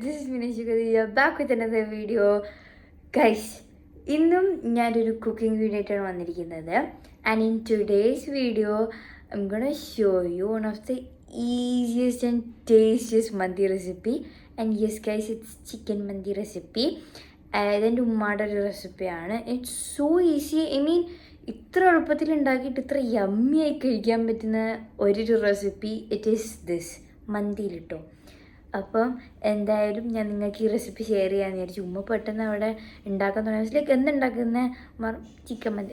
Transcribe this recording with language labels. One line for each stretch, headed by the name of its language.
English: This is Minesh Gadia back with another video.
Malayalam: Guys, ഇന്നും ഞാനൊരു cooking video ആയിട്ടാണ് വന്നിരിക്കുന്നത്.
English: And in today's video, I'm gonna show you one of the easiest and tastiest mandi recipe. And yes guys, it's chicken mandi recipe.
Malayalam: അതെൻ്റെ ഉമ്മയുടെ ഒരു റെസിപ്പിയാണ്.
English: It's so easy. I mean
Malayalam: ഇത്ര എളുപ്പത്തിൽ ഉണ്ടാക്കിയിട്ട് ഇത്ര യമ്മിയായി കഴിക്കാൻ പറ്റുന്ന ഒരു റെസിപ്പി
English: it is this
Malayalam: മന്തിയിലിട്ടോ. അപ്പം എന്തായാലും ഞാൻ നിങ്ങൾക്ക് ഈ റെസിപ്പി ഷെയർ ചെയ്യാമെന്ന് വിചാരിച്ചു. ഉമ്മ പെട്ടെന്ന് അവിടെ ഉണ്ടാക്കാൻ തുടങ്ങി. ലൈക്ക് എന്തുണ്ടാക്കുന്ന ചിക്കൻ മന്തി.